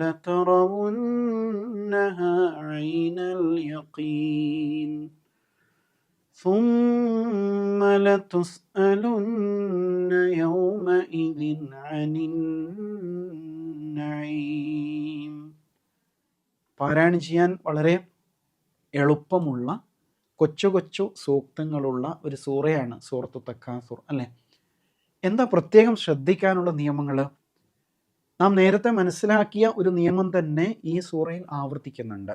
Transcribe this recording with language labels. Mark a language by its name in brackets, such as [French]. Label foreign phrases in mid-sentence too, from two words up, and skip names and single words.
[Arabic] لترونها عين اليقين ثم لتسألن يومئذ عن النعيم. [Malayalam] പാരായണം ചെയ്യാൻ വളരെ എളുപ്പമുള്ള കൊച്ചു കൊച്ചു സൂക്തങ്ങളുള്ള ഒരു സൂറയാണ് സൂറത്തു തക്കാസുർ അല്ലേ? എന്താ പ്രത്യേകം ശ്രദ്ധിക്കാനുള്ള നിയമങ്ങൾ? നാം നേരത്തെ മനസ്സിലാക്കിയ ഒരു നിയമം തന്നെ ഈ സൂറയിൽ ആവർത്തിക്കുന്നുണ്ട്.